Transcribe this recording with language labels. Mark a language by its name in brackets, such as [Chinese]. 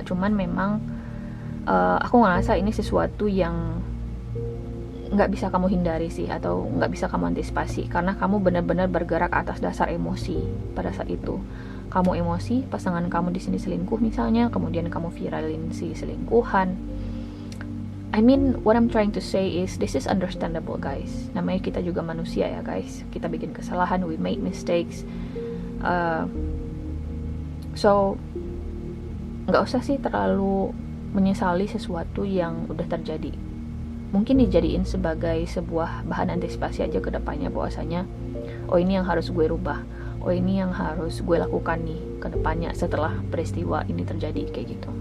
[Indonesian] Cuman memang aku ngerasa ini sesuatu yang nggak bisa kamu hindari sih, atau nggak bisa kamu antisipasi, karena kamu benar-benar bergerak atas dasar emosi pada saat itu. Kamu emosi, pasangan kamu di sini selingkuh misalnya, kemudian kamu viralin si selingkuhan. [English] I mean, what I'm trying to say is this is understandable, guys. [Indonesian] Namanya kita juga manusia ya, guys. Kita bikin kesalahan, [English] we make mistakes. [Indonesian] So nggak usah sih terlalu menyesali sesuatu yang udah terjadi. Mungkin dijadiin sebagai sebuah bahan antisipasi aja ke depannya, bahwasanya oh ini yang harus gue rubah, oh ini yang harus gue lakukan nih ke depannya setelah peristiwa ini terjadi, kayak gitu.